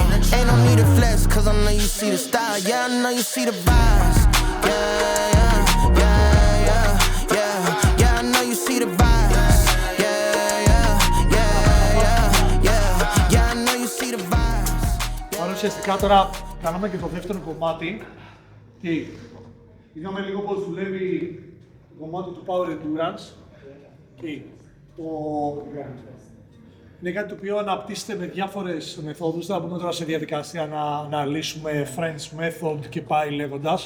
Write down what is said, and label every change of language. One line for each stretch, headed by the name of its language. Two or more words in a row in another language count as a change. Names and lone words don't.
English: Ain't no need to flex, cause I know you see the style. Yeah, I know you see the vibes. Yeah, yeah, yeah, yeah, yeah. Yeah, I know you see the vibes. Yeah, yeah, yeah, yeah, yeah. Yeah, I know you see the vibes.
Greek: Άρα ουσιαστικά τώρα κάναμε και το δεύτερο κομμάτι και είδαμε λίγο πώς δουλεύει το κομμάτι του
English: Power Endurance
Greek: και είναι κάτι το οποίο αναπτύσσεται με διάφορες μεθόδους. Θα μπούμε τώρα σε διαδικασία να αναλύσουμε
English: French method
Greek: και πάει λέγοντας.